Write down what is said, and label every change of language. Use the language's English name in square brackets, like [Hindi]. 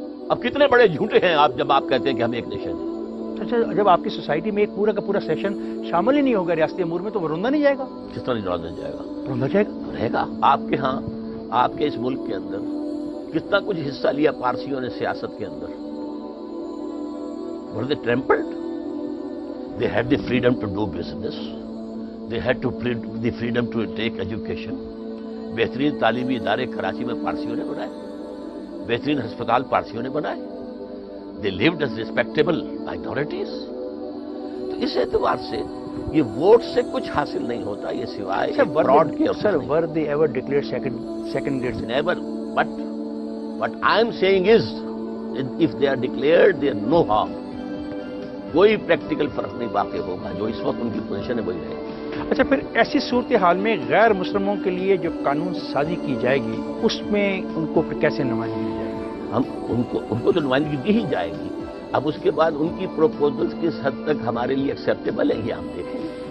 [Urdu] اب کتنے بڑے جھوٹے ہیں آپ جب آپ کہتے ہیں کہ ہم ایک نیشن ہیں. اچھا، جب آپ کی سوسائٹی میں ایک پورا کا پورا سیکشن شامل ہی نہیں ہوگا ریاستی امور میں تو وہ روندا نہیں جائے گا؟ کس طرح نہیں روندا جائے گا؟ روندا جائے گا، رہے گا. آپ کے ہاں، آپ کے اس ملک کے اندر کتنا کچھ حصہ لیا پارسیوں نے سیاست کے اندر. [English] were they trampled? They had the freedom to do business. They had the freedom to take education. [Urdu] بہترین تعلیمی ادارے کراچی میں پارسیوں نے بنائے، بہترین ہسپتال پارسیوں نے بنائے. [English] They lived as respectable minorities. [Urdu] تو اس اعتبار سے یہ ووٹ سے کچھ حاصل نہیں ہوتا، یہ سوائے فراڈ کے. [English] Sir were they ever declared second grade? Never. But what I am saying is, if they are declared, there is no harm. [Urdu] کوئی پریکٹیکل فرق نہیں واقع ہوگا. جو اس وقت ان کی پوزیشن ہے وہی رہے. اچھا، پھر ایسی صورتحال میں غیر مسلموں کے لیے جو قانون سازی کی جائے گی اس میں ان کو پھر کیسے نمائندگی دی جائے گی؟ ہم ان کو تو نمائندگی دی ہی جائے گی. اب اس کے بعد ان کی پروپوزلز کس حد تک ہمارے لیے ایکسیپٹیبل ہے یہ ہم دیکھیں گے.